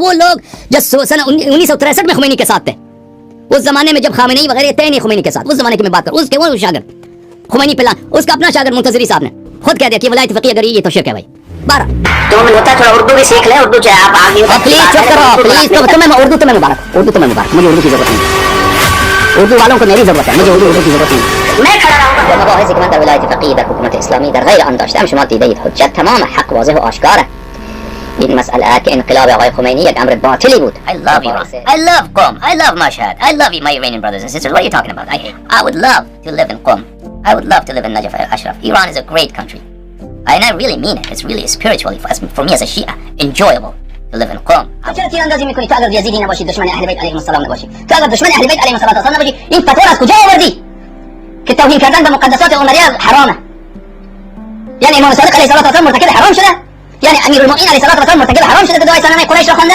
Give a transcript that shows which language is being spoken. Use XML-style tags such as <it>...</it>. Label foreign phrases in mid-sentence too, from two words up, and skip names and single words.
<ur>وہ لوگ جو سن 1963 میں خمینی کے ساتھ تھے, اس زمانے میں جب خامنئی وغیرہ تھے نہیں خمینی کے ساتھ, اس زمانے کی میں بات کروں, اس کے وہ شاگرد خمینی پہ اس کا اپنا شاگرد منتظری صاحب نے خود کہہ دیا کہ ولایت فقیہ اگر یہ تو شرک ہے بھائی. 2 منٹ ہوتا ہے, تھوڑا اردو بھی سیکھ لیں, اردو چاہے آپ آگے پلیز چپ کرو پلیز. اردو تو میں مبارک, مجھے اردو کی ضرورت نہیں, اردو والوں کو میری ضرورت ہے, مجھے اردو کی ضرورت نہیں. میں کھڑا رہوں گا.</ur> <fa>مباحث حکمت در ولایت فقیہ در حکومت اسلامی در غیر آن داشتن شما دیدید حجت تمام حق واضح و آشکار ہے. این مسئله که انقلاب آقای خمینی یک امر باطلی بود.</fa> <en>I love Iran. I love Qom. I love Mashhad. I love you, my Iranian brothers and sisters. What are you talking about? I would love to live in Qom. I would love to live in Najaf al-Ashraf. Iran is a great country. And I really mean it. It's really spiritually, for me as a Shia, enjoyable to live in Qom.</en> <fa>چرا تیراندازی میکنی؟ تو اگر یزیدی نباشی, دشمن اهل بیت</fa> <ar>علیهم السلام</ar> <fa>نباشی, تو اگر دشمن اهل بیت</fa> <ar>علیهم السلام</ar> <fa>نباشی, این فتوا از کجا آوردی که توهین کردن به مقدسات عمریه حرامه؟ یعنی امام صادق</fa> <ar>علیه السلام</ar> <fa>مرتکب حرام شده؟ یعنی امیر المؤمنین</fa> <ar>علیه السلام</ar> <fa>مرتکب حرام شده که دعای سنمه قریش را خوانده؟</fa>